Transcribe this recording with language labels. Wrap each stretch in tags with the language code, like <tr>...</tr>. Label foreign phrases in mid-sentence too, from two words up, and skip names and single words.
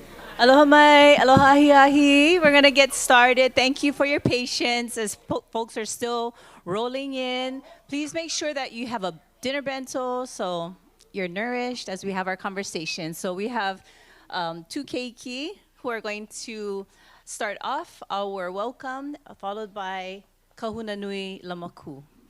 <haw>Aloha mai, aloha ahi ahi.</haw> <en>We're going to get started. Thank you for your patience as folks are still rolling in. Please make sure that you have a dinner bento so you're nourished as we have our conversation. So we have two keiki who are going to start off our welcome, followed by Kahuna Nui Lamaku.</en>